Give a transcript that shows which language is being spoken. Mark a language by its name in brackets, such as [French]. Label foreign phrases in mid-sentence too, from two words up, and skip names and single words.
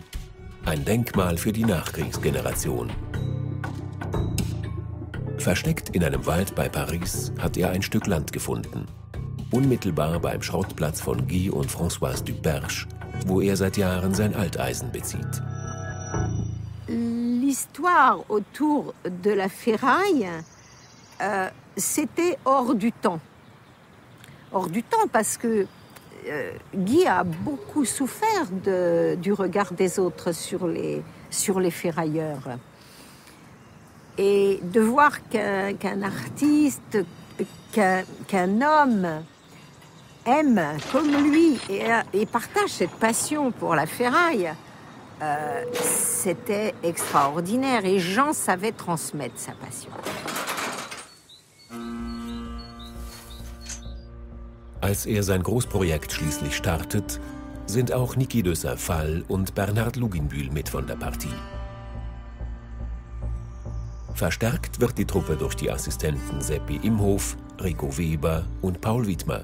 [German] Ein Denkmal für die Nachkriegsgeneration. Versteckt in einem Wald bei Paris hat er ein Stück Land gefunden. Unmittelbar beim Schrottplatz von Guy und Françoise Duperche, wo er seit Jahren sein Alteisen bezieht. [French] L'histoire autour de la ferraille, c'était hors du temps. Hors du temps parce que Guy a beaucoup souffert du regard des autres sur les ferrailleurs. Et de voir qu'un artiste, qu'un homme aime comme lui et partage cette passion pour la ferraille, c'était extraordinaire et Jean savait transmettre sa passion. [German] Als sein Großprojekt schließlich startet, sind auch Niki de Saint-Phalle und Bernhard Luginbühl mit von der Partie. Verstärkt wird die Truppe durch die Assistenten Seppi Imhof, Rico Weber und Paul Widmer.